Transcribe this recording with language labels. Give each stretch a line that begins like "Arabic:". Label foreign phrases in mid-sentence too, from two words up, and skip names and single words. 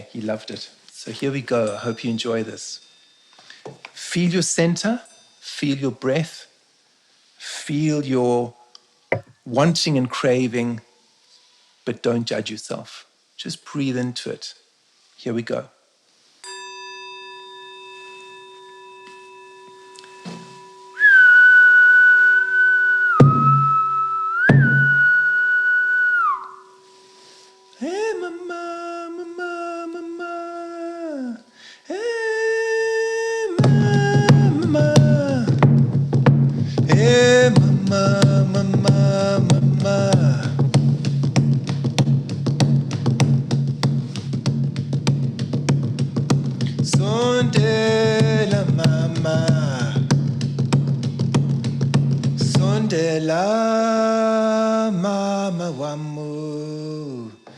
English: He loved it. So here we go. I hope you enjoy this. Feel your center. Feel your breath. Feel your wanting and craving, but don't judge yourself. Just breathe into it. Here we go. Hey, mama, mama, mama. Hey, mama. Hey, mama, mama, mama.
Zulu: Sondela, mama. Sondela, mama wamu.